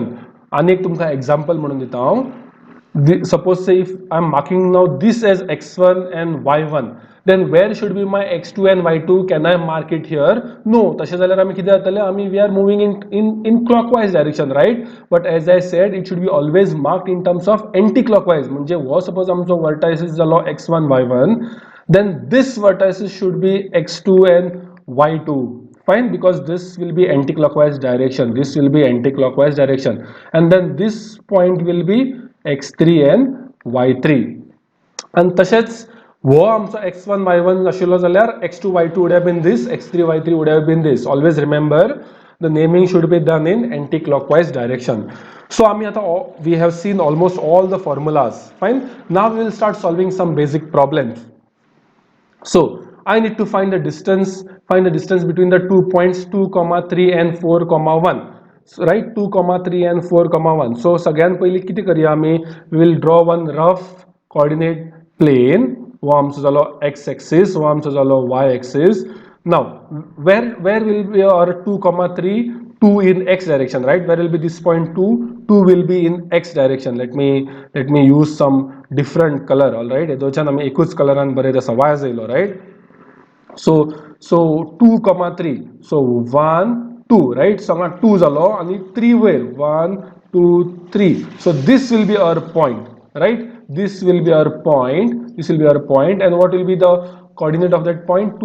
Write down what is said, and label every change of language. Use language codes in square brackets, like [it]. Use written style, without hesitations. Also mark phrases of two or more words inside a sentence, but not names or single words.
[kok] अनेक तुमका example म्हणून देता हांव. [en] Suppose say if I'm marking now this as x1 and y1, then where should be my x2 and y2? Can I mark it here? No. [kok] तशें जाल्यार आमी कितें जातले? [en] We are moving in clockwise direction, right? But as I said, it should be always marked in terms of anti-clockwise. [kok] म्हणजे हो suppose आमचो vertices जालो x1 y1, [en] then this vertices should be x2 and y2. Fine, because this will be anti-clockwise direction. This will be anti-clockwise direction, and then this point will be x3 and y3. And [kok] तशेंच वो आमचो x1 y1 आशिल्लो जाल्यार [en] x2 y2 would have been this, x3 y3 would have been this. Always remember the naming should be done in anti-clockwise direction. So we have seen almost all the formulas. Fine, now we will start solving some basic problems. So I need to find the distance between the 2 points 2, 3 and 4, 1. So, right, 2, 3 and 4, 1. [kok] So सगळ्यान पयली कितें करया आमी? [en] We will draw one rough coordinate plane. [kok] वो आमचो जालो x axis, वो आमचो जालो y axis. [en] Now where will be our 2, 3? 2 in x direction, right? Where will be this point 2? 2 will be in x direction. Let me use some different color. All right, [kok] हेदोच्यान आमी एकूच कलरान बरयता असा y जायलो, [en] right? So 2, 3. So 1, 2, right? So 2 zalo and 3 where? 1, 2, 3. So this will be our point, right? This will be our point. This will be our point. And what will be the coordinate of that point?